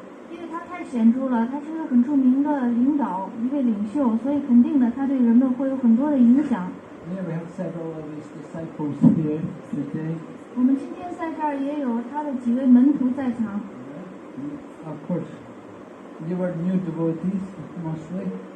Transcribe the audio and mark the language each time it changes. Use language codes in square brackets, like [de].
[zh] 因为他太显著了，他是个很著名的领导，一位领袖，所以肯定的他对人们会有很多的影响。 [en] Yeah, we have several of his disciples here today. [zh] 我们今天在这儿也有他的几位门徒在场。 [en] Of course, you were new devotees mostly.